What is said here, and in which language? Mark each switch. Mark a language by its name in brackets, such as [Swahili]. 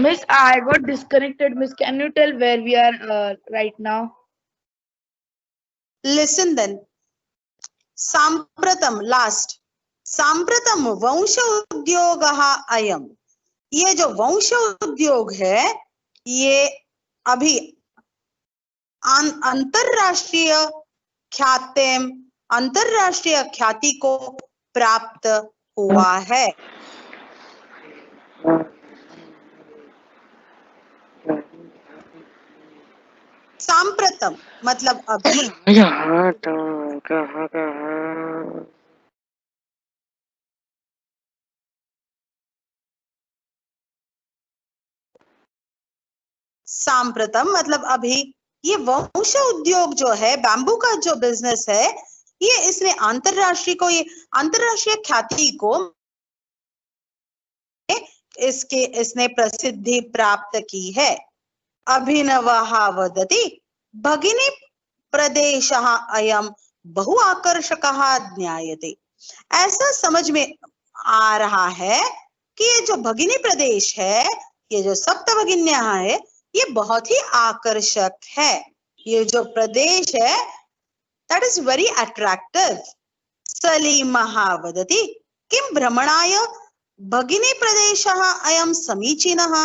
[English] Miss, I got disconnected. Miss, can you tell where we are right now? Listen then. [Sanskrit] सांप्रतम last, सांप्रतम वंश उद्योग अयम। [Hindi] ये जो वंश उद्योग है ये अभी अंतरराष्ट्रीय ख्याति को प्राप्त हुआ है। सांप्रतम मतलब अभी। सांप्रतम मतलब अभी। ये वंश उद्योग जो है, बैम्बू का जो बिजनेस है, ये इसने अंतरराष्ट्रीय ख्याति को इसने प्रसिद्धि प्राप्त की है। [Sanskrit] अभिनवः वदति भगिनी प्रदेशः अयं बहु आकर्षकः ज्ञायते। [Hindi] ऐसा समझ में आ रहा है कि ये जो भगिनी प्रदेश है, ये जो सप्त भगिनियां है, ये बहुत ही आकर्षक है। ये जो प्रदेश है [English] That is very attractive. [Sanskrit] सलीमः वदति किम भ्रमणाय भगिनी प्रदेशः अयं समीचीनः।